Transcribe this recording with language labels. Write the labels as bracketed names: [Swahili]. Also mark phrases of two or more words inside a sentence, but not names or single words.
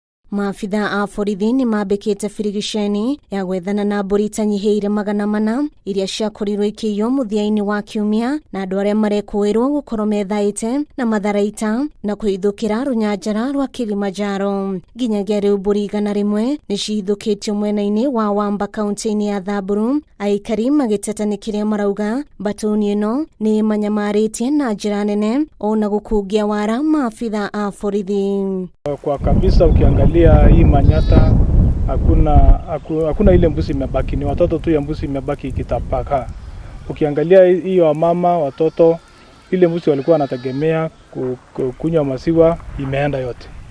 [Kikuyu] Maabitha a borithi ni mambikite firigisheni ya gwethana na mbũri itanyihiire 400 iria ciakorirwo ikĩiywo mũthia-inĩ wa kiumia na andũ arĩa marekũĩrwo gũkorwo methaiite na matharaita na kũhithũkĩra rũnyanjara rwa Kimanjo. Nginyagia rĩu mbũri 100 nĩ cihithũkĩtio mwena-inĩ wa Wamba kaunti-inĩ ya Thamburu, aikari magĩteta nĩ kĩrĩa marauga mbatũni ĩno nĩ manyamarĩtie na njĩra nene ona gũkungia wara maabitha a borithi. [Swahili] Kwa kabisa ukiangalia hii Manyata hakuna ile mbuzi imebaki, ni watoto tu ya mbuzi imebaki ikitapaka. Ukiangalia hiyo mama watoto ile mbuzi walikuwa wanategemea kunywa maziwa imeenda yote.